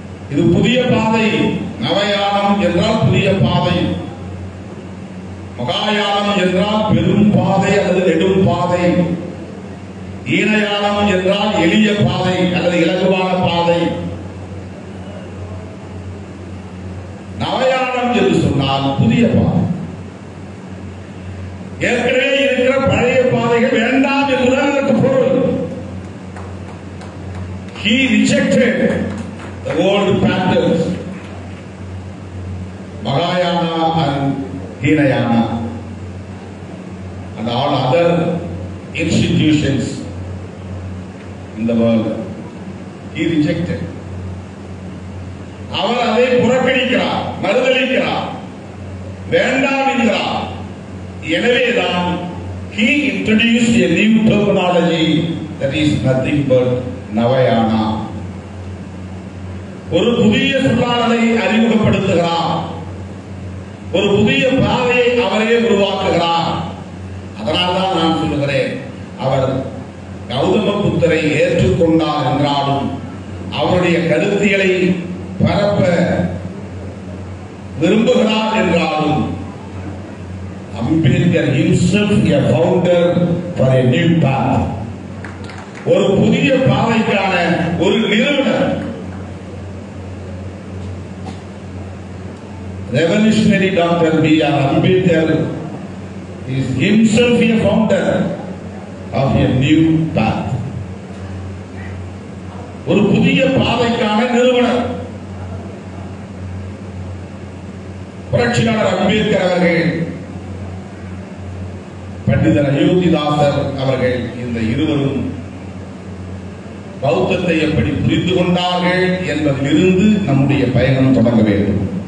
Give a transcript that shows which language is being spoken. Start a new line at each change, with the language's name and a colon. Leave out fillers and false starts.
Tamil: இது புதிய பாதை. நவயானம் என்றால் புதிய பாதை, மகாயானம் என்றால் பெரும் பாதை அல்லது நெடும் பாதை, ஈனயானம் என்றால் எளிய பாதை அல்லது இலகுவான பாதை. நவயானம் என்று சொன்னால் புதிய பாதை. ஏற்கனவே இருக்கிற பழைய பாதைகள் வேண்டாம் என்பதுதான் அதற்கு பொருள்.
English: He rejected the old patterns, Mahayana and Hinayana and all other institutions in the world. He rejected.
Tamil: அவர் அதை புறக்கணிக்கிறார், மறுதலிக்கிறார், வேண்டாம் என்கிறார். எனவேதான்
English: he introduced a new terminology that is nothing but Navayana.
Tamil: ஒரு புதிய சொல்லாடலை அறிமுகப்படுத்துகிறார், ஒரு புதிய பாதையை அவரே உருவாக்குகிறார். அதனால்தான் நான் சொல்லுகிறேன், அவர் கௌதம புத்தரை ஏற்றுக்கொண்டார் என்றாலும் அவருடைய கருத்தியலை பரப்ப விரும்புகிறார் என்றாலும் Ambedkar
English: himself a founder for a new path,
Tamil: ஒரு புதிய பாதைக்கான ஒரு நிறுவனர்.
English: Revolutionary Dr. B.R. Ambedkar is himself a founder of a new path,
Tamil: ஒரு புதிய பாதைக்கான நிறுவனர். புரட்சியாளர் அம்பேத்கர் அவர்கள், பண்டிதர் அயோத்திதாசர் அவர்கள், இந்த இருவரும் பௌத்தத்தை எப்படி புரிந்து கொண்டார்கள் என்பதிலிருந்து நம்முடைய பயணம் தொடங்க வேண்டும்.